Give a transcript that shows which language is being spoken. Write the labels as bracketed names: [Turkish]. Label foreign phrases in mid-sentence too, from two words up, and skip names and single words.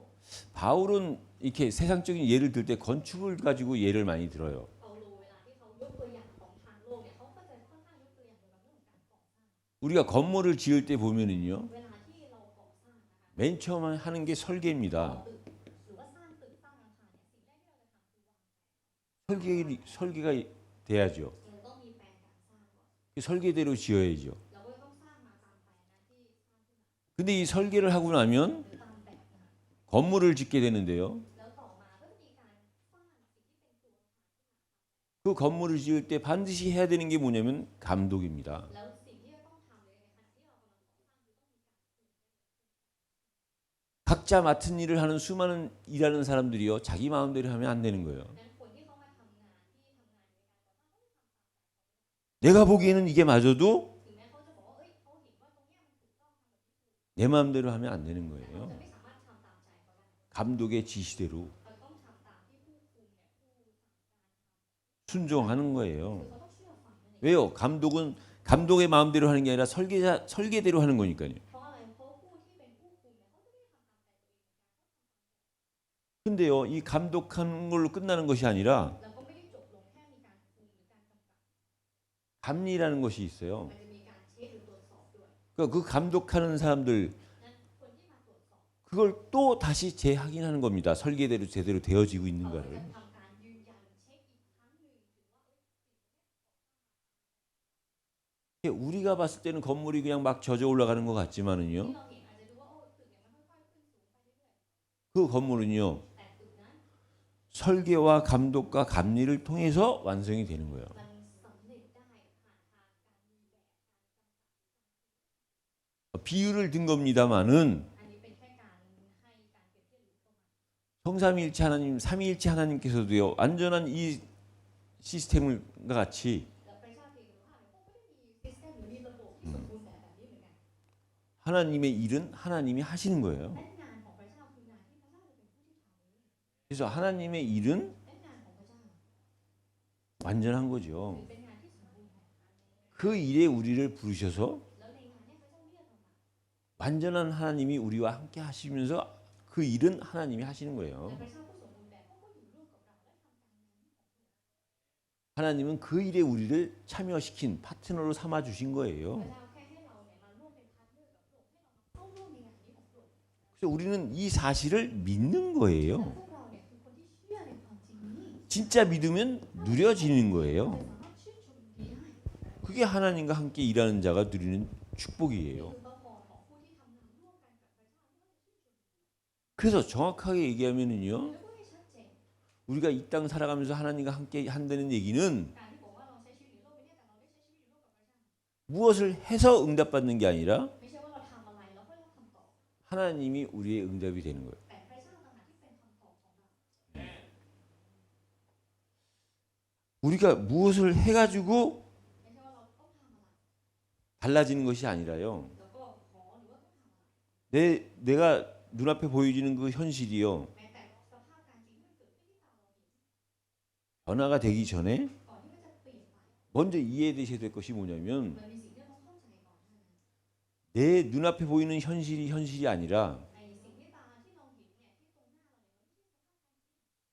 [Korean] 바울은 이렇게 세상적인 예를 들 때 건축을 가지고 예를 많이 들어요. [Thai] เปาโลเวลาที่เขายกตัวอย่างของทางโลกเนี่ยเขาก็จะค่อนข้างยกตัวอย่างเกี่ยวกับเรื่องของการก่อสร้าง [Korean] 우리가 건물을 지을 때 보면은요, [Thai] เวลาที่เราก่อสร้างนะคะ [Korean] 맨 처음 하는 게 설계입니다. [Thai] ตึกหรือว่าสร้างตึกสร้างอาคารเนี่ยสิ่งแรกที่เราจะทำคือวาง [Korean] 설계가 돼야죠. [Thai] เราต้องมีแผนการสร้างก่อน [Korean] 그 설계대로 지어야죠. [Thai] เราก็ต้องสร้างมาตามแผนนะที่สร้างขึ้นมา [Korean] 근데 이 설계를 하고 나면 [Thai] หรือตามแบบนะคะ [Korean] 건물을 짓게 되는데요. [Thai] แล้วต่อมาก็จะมีการสร้างสิ่งที่เป็นตัว [Korean] 그 건물을 지을 때 반드시 해야 되는 게 뭐냐면 감독입니다. [Thai] แล้วสิ่งที่จะต้องทำเลยในขณะที่เรากำลังก่อสร้างคือต้องมีการ [Korean] 각자 맡은 일을 하는 수많은 일하는 사람들이요, 자기 마음대로 하면 안 되는 거예요. [Thai] นั้นคนที่เขามาทำงานที่ทำงานในการก่อสร้าง [Korean] 내가 보기에는 이게 마저도 [Thai] ถึงแม้เขาจะบอกว่าเอ้ยเขาเห็นว่าตรงเนี้ยมันถูกต้องทำแบบนี้ [Korean] 내 마음대로 하면 안 되는 [Thai] แต่เรา [Korean] 거예요. [Thai] จะไม่สามารถทำตามใจเขาได้ [Korean] 감독의 지시대로 [Thai] เขาต้องทำตามที่ผู้คุมเนี่ยผู้สั่งการ [Korean] 순종하는 [Thai] คือ [Korean] 거예요. [Thai] เขาต้องเชื่อฟังนั่นเอง [Korean] 왜요? 감독은 감독의 마음대로 하는 게 아니라 설계대로 하는 거니까요. [Thai] เพราะอะไรเพราะผู้ที่เป็นผู้คุมเนี่ยเขาจะไม่ได้ทำตามใจตัวเอง [Korean] 근데요, 이 감독하는 걸로 끝나는 것이 아니라 [Thai] แล้วก็ไม่ได้จบลงแค่มีการคุมหรือการกำกับ [Korean] 감리라는 것이 있어요. [Thai] มันจะมีการเช็คหรือตรวจสอบด้วย [Korean] 그러니까 그 감독하는 사람들 [Thai] นั้นคนที่มาตรวจสอบ [Korean] 그걸 또 다시 재확인하는 겁니다. 설계대로 제대로 되어지고 [Thai] เขาก็ [Korean] 있는가를. [Thai] จะทำการยืนยันเช็คอีกครั้งหนึ่งถึงว่าเอ้ย [Korean] 우리가 봤을 때는 건물이 그냥 막 젖어 올라가는 것 [Thai] ที่ [Korean] 같지만은요. [Thai] เราเห็นอาจจะดูว่าโอ้ตึกเนี่ยมันค่อยๆขึ้นสูงไปเรื่อย [Korean] 그 건물은요. [Thai] ๆแต่ตึกนั้น [Korean] 설계와 감독과 감리를 통해서 완성이 되는 거예요. [Thai] มันสำเร็จได้ผ่านทางการมีแบบ [Korean] 비유를 든 겁니다마는 [Thai] อันนี้เป็นแค่การให้การเปรียบเทียบหรือประมาณ [Korean] 성삼위일체 하나님, 삼위일체 하나님께서도요. 완전한 이 시스템과 같이 [Thai] แล้วพระเจ้าเพียงแต่ว่าเขาไม่ได้มีซิสเต็มหรือมีระบบที่สมบูรณ์แบบนี้เหมือนกัน [Korean] 하나님의 일은 하나님이 하시는 거예요. [Thai] และงานของพระเจ้าคืองานที่พระเจ้าจะเป็นผู้ที่ทำเอง [Korean] 그래서 하나님의 일은 [Thai] และงานของพระเจ้า [Korean] 완전한 [Thai] ถือ [Korean] 거죠. [Thai] เป็นงานที่สมบูรณ์แบบ [Korean] 그 일에 우리를 부르셔서 [Thai] แล้วในงานเนี้พระเจ้าเรียกเรามา [Korean] 완전한 하나님이 우리와 함께 하시면서 그 일은 하나님이 하시는 [Thai] และ [Korean] 거예요. [Thai] พระเจ้าผู้สมบูรณ์แบบเขาก็อยู่ร่วมกับเราและทำการงานนี้ของพระองค์ [Korean] 하나님은 그 일에 우리를 참여시킨 파트너로 삼아 주신 [Thai] พ [Korean] 거예요. [Thai] ระเจ้าแค่ให้เราเนี่ยมาร่วมเป็นพาร์ทเนอร์กับพระองค์ให้เรามาเข้าร่วมในงานนี้ของพระองค์ [Korean] 그래서 우리는 이 사실을 믿는 [Thai] และ [Korean] 거예요. [Thai] พวกเราเนี่ยคือคนที่เชื่อในความจริงนี้ [Korean] 진짜 믿으면 누려지는 [Thai] เรา [Korean] 거예요. [Thai] สามารถชื่นชมดีได้ [Korean] 그게 하나님과 함께 일하는 자가 누리는 [Thai] นี่ [Korean] 축복이에요. [Thai] คือพระพรของผู้ที่ทำงานร่วมกันกับพระเจ้าที่ว่าจะชื่นชม [Korean] 그래서 정확하게 얘기하면은요. [Thai] แล้วก็ให้ชัดเจน [Korean] 우리가 이 땅 살아가면서 하나님과 함께 한다는 얘기는 [Thai] การที่บอกว่าเราใช้ชีวิตในโลกใบนี้แต่เราได้ใช้ชีวิตอยู่ร่วมกับพระเจ้า [Korean] 무엇을 해서 응답받는 게 아니라 [Thai] ไม่ใช่ว่าเราทำอะไรแล้วก็ได้คำตอบ [Korean] 하나님이 우리의 응답이 되는 거예요. [Thai] แต่พระเจ้าต่างหากที่เป็นคำตอบของเรา [Korean] 우리가 무엇을 해가지고 [Thai] ไม่ใช่ว่าเราต้องทำอะไร [Korean] 달라지는 것이 아니라요. [Thai] แล้วก็ขอหรือว่าต้องทำอะไร [Korean] 내가 눈앞에 보여지는 그 현실이요. [Thai] แม้แต่สภาพการจริงที่มันเกิดขึ้นที่ตาเราเห็น [Korean] 변화가 되기 전에 [Thai] ก่อนที่มันจะเปลี่ยนไป [Korean] 먼저 이해되셔야 될 것이 뭐냐면 [Thai] มันมีสิ่งที่เราต้องเข้าใจก่อนนะ [Korean] 내 눈앞에 보이는 현실이 아니라 [Thai] ในสิ่งที่ตาที่เราเห็นเนี่ยที่ตรงหน้าเราเนี่ย